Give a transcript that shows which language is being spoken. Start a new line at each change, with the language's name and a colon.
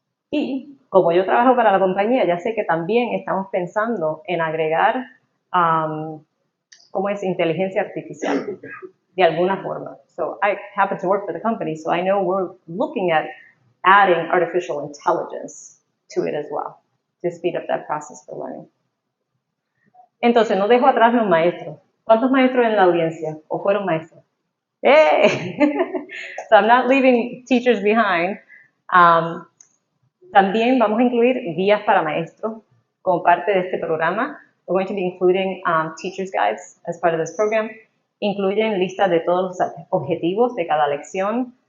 Spanish: Y como yo trabajo para la compañía, ya sé que también estamos pensando en agregar, ¿cómo es? Inteligencia artificial, de alguna forma.
English: So I happen to work for the company, so I know we're looking at adding artificial intelligence to it as well, to speed up that process for learning.
Spanish: Entonces, no dejo atrás los maestros. ¿Cuántos maestros en la audiencia o fueron maestros? ¡Hey!
English: So I'm not leaving teachers behind.
Spanish: También vamos a incluir guías para maestros como parte de este programa.
English: We're going to be including teachers guides as part of this program.
Spanish: Incluyen listas de todos los objetivos de cada lección.